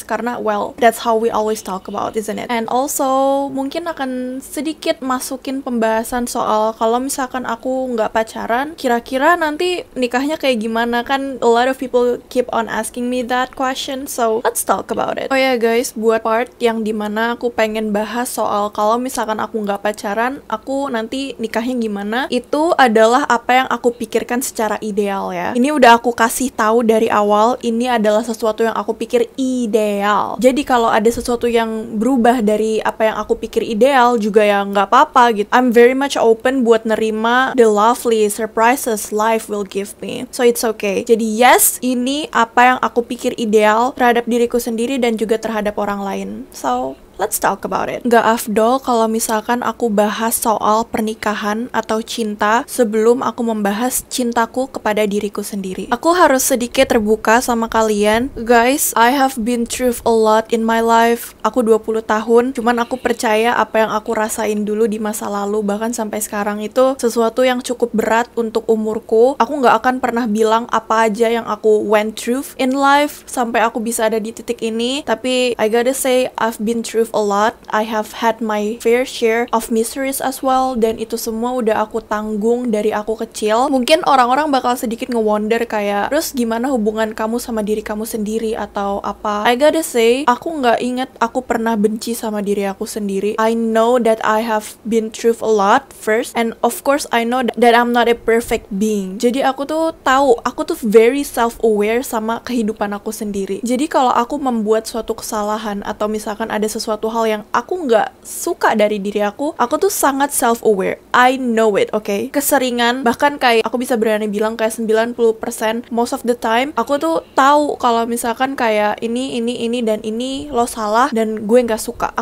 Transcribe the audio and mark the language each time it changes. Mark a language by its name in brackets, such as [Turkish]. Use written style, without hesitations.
[Indonesian] Karena, [English] well, that's how we always talk about, isn't it? And also, [Indonesian] mungkin akan sedikit masukin pembahasan soal kalau misalkan aku nggak pacaran, kira-kira nanti nikahnya kayak gimana, kan [English] a lot of people keep on asking me that question, so let's talk about it. [Indonesian] Oh ya guys, buat part yang dimana aku pengen bahas soal kalau misalkan aku nggak pacaran, aku nanti nikahnya gimana, itu adalah apa yang aku pikirkan secara ideal ya. Ini udah aku kasih tahu dari awal, ini adalah sesuatu yang aku pikir ideal. Jadi kalau ada sesuatu yang berubah dari apa yang aku pikir ideal juga ya nggak apa-apa gitu. [English] I'm very much open [Indonesian] buat nerima [English] the lovely surprises life will give me. So it's okay. [Indonesian] Jadi yes, ini apa yang aku pikir ideal terhadap diriku sendiri dan juga terhadap orang lain. [English] So let's talk about it. [Indonesian] Gak afdol kalau misalkan aku bahas soal pernikahan atau cinta sebelum aku membahas cintaku kepada diriku sendiri. Aku harus sedikit terbuka sama kalian. [English] Guys, I have been through a lot in my life. [Indonesian] Aku 20 tahun, cuman aku percaya apa yang aku rasain dulu di masa lalu, bahkan sampai sekarang itu sesuatu yang cukup berat untuk umurku. Aku gak akan pernah bilang apa aja yang aku [English] went through in life [Indonesian] sampai aku bisa ada di titik ini. Tapi [English] I gotta say, I've been through a lot. I have had my fair share of miseries as well, [Indonesian] dan itu semua udah aku tanggung dari aku kecil. Mungkin orang-orang bakal sedikit nge-wonder kayak, terus gimana hubungan kamu sama diri kamu sendiri atau apa. [English] I gotta say, [Indonesian] aku nggak inget aku pernah benci sama diri aku sendiri. [English] I know that I have been through a lot first, and of course I know that I'm not a perfect being. [Indonesian] Jadi aku tuh tahu, aku tuh very self-aware sama kehidupan aku sendiri. Jadi kalau aku membuat suatu kesalahan atau misalkan ada sesuatu hal yang aku nggak suka dari diri aku tuh sangat self-aware. [English] I know it, okay? [Indonesian] Keseringan, bahkan kayak aku bisa berani bilang kayak 90% [English] most of the time, [Indonesian] aku tuh tahu kalau misalkan kayak ini, dan ini lo salah, dan gue nggak suka.